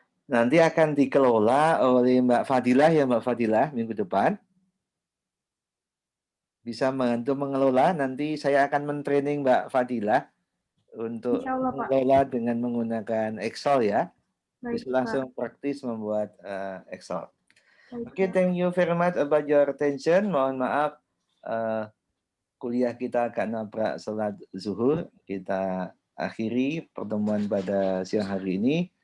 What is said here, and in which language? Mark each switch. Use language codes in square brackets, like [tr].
[id] Nanti akan dikelola oleh Mbak Fadilah ya, Mbak Fadilah minggu depan. Bisa membantu mengelola, nanti saya akan mentraining Mbak Fadilah untuk Insya Allah, Pak. mengelola dengan menggunakan Excel ya. Baik, Bisa langsung praktis membuat Excel. Pak. [en] Oke, thank you very much about your attention. [id] Mohon maaf kuliah kita agak nabrak salat zuhur. Kita akhiri pertemuan pada siang hari ini.